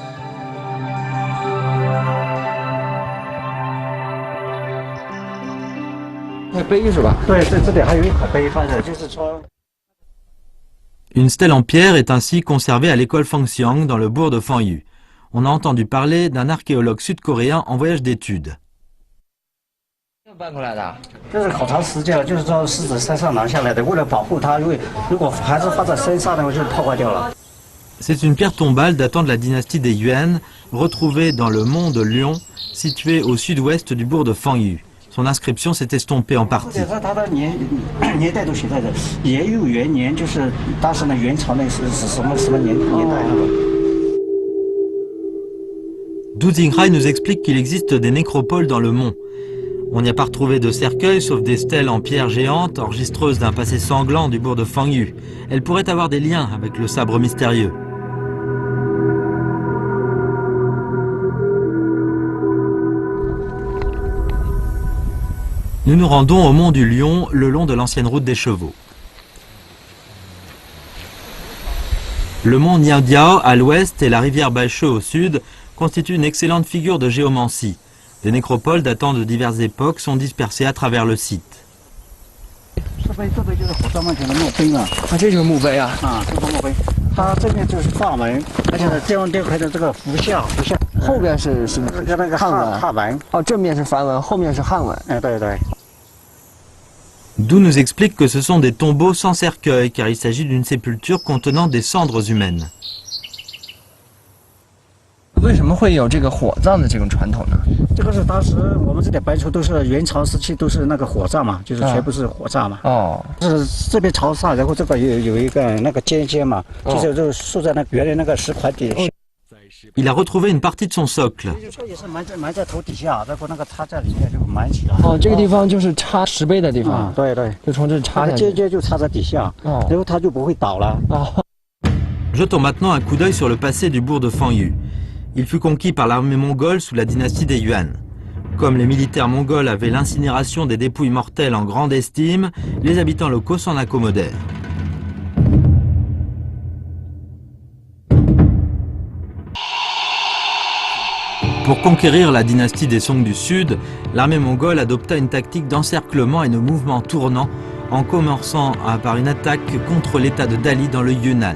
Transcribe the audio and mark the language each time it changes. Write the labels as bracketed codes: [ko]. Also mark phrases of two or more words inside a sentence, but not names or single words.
[fr] Une stèle en pierre est ainsi conservée à l'école Fangxiang dans le bourg de Fanyu. On a entendu parler d'un archéologue sud-coréen en voyage d'études. [zh] 搬过来的，这是考察时间了，就是说狮子山上拿下来的，为了保护它，因为如果还是放在山上的话，就破坏掉了。 [fr] C'est une pierre tombale datant de la dynastie des Yuan, retrouvée dans le mont de Lion, situé au sud-ouest du bourg de Fanyu. Son inscription s'est estompée en partie. [zh] 它的年代都写在这，延佑元年，就是当时的元朝那是什么年代那个。 [fr] Du Xingrai nous explique qu'il existe des nécropoles dans le mont. On n'y a pas retrouvé de cercueil, sauf des stèles en pierre géantes, enregistreuses d'un passé sanglant du bourg de Fanyu. Elles pourraient avoir des liens avec le sabre mystérieux. Nous nous rendons au mont du Lion, le long de l'ancienne route des chevaux. Le mont Niandiao à l'ouest et la rivière Baishe au sud constituent une excellente figure de géomancie. Des nécropoles datant de diverses époques sont dispersées à travers le site. [zh] 这就是墓碑啊！这个墓碑，它这边就是范文，而且这样雕刻的这个符像，后边是那个汉文。哦，正面是梵文，后面是汉文。对对。 [fr] D'où nous explique que ce sont des tombeaux sans cercueil, car il s'agit d'une sépulture contenant des cendres humaines. [zh] 为什么会有这个火葬的这种传统呢？这个是当时我们这里白族都是元朝时期都是那个火葬嘛，就是全部是火葬嘛。哦，是这边朝上，然后这个有一个那个尖嘛，就是竖在那原来那个石块底下。 [fr] Il a retrouvé une partie de son socle. [zh] 也是埋在头底下，然后那个插在里面就埋起来。哦，这个地方就是插石碑的地方。对对，就从这插下去。尖就插在底下，然后它就不会倒了。哦。 [fr] Jetons maintenant un coup d'œil sur le passé du bourg de Fangyu. Il fut conquis par l'armée mongole sous la dynastie des Yuan. Comme les militaires mongols avaient l'incinération des dépouilles mortelles en grande estime, les habitants locaux s'en accommodèrent. Pour conquérir la dynastie des Song du Sud, l'armée mongole adopta une tactique d'encerclement et de mouvements tournants en commençant par une attaque contre l'état de Dali dans le Yunnan.